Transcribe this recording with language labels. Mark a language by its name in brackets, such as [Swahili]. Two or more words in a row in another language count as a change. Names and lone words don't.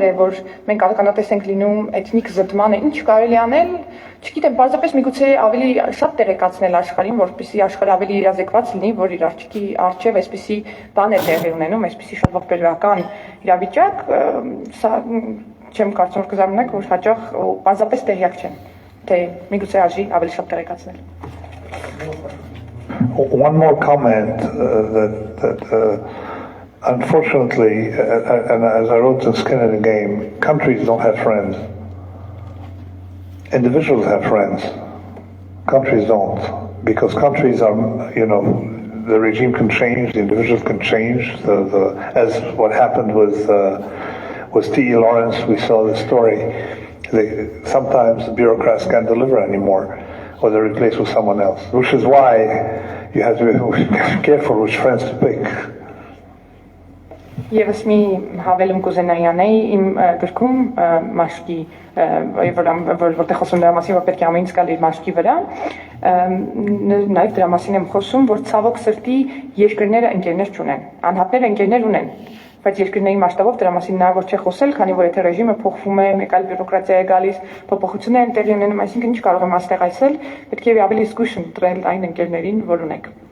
[Armenian] է, որ մենք ականատես ենք լինում էթնիկ զտմանը, ինչ կարելի անել, չգիտեմ, պարզապես միգուցե ավելի շատ տեղեկացնել աշխարհին, որպեսզի աշխարհը ավելի իրազեկված լինի, որ իր աչքի առջև այսպիսի բան է տեղի ունենում, այսպիսի շատ ողբերգական իրավիճակ, սա չեմ կարծում որ կզարմանաք, որ հաճախ պարզապես տեղյակ չեն, թե միգուցե արժի ավելի շատ տեղեկացնել։ [English] One more comment unfortunately, and as I wrote in Skin in the Game, countries don't have friends. Individuals have friends. Countries don't. Because countries are, the regime can change, the individuals can change. As what happened with T.E. Lawrence, we saw the story. Sometimes the bureaucrats can't deliver anymore, or they're replaced with someone else, which is why you have to be careful which friends to pick. [Armenian] Եվս մի հավելում կուզենայի անեի իմ գրքում մաշկի, որտեղ խոսում դրա մասին, որ պետք է ամեն ինչ գալ իր մաշկի վրա, նաև դրա մասին եմ խոսում, որ ցավոք սրտի երկրները ընկերներ չունեն, անհատները ընկերներ ունեն, բայց երկրների մասշտաբով դրա մասին հնարավոր չէ խոսել, քանի որ եթե ռեժիմը փոխվում է, մեկ այլ բյուրոկրատիա է գալիս, փոփոխություններ են տեղի ունենում, այսինքն ինչ կարող եմ այստեղ ասել, պետք է ավելի զգույշ ընտրել այն ընկերներին, որ ունեք։